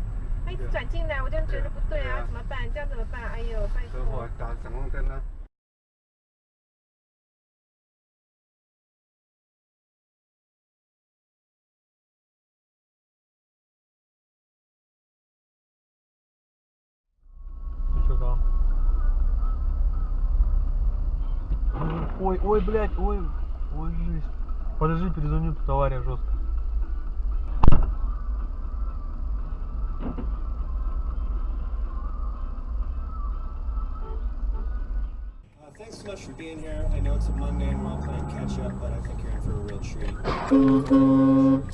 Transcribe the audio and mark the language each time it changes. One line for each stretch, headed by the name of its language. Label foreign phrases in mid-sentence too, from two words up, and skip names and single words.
Chinese: 他一直转进来，我就觉得不对啊，怎么办？这样怎么办？哎呦，拜等托。会儿打闪光灯呢。
Russian: Ты чё там? Ой, ой, блядь, ой, ой, жизнь. Подожди, перезвоню, тут авария жесткая.
English: Thanks so much for being here. I know it's a Monday and we're all playing catch up, but I think you're in for a real treat.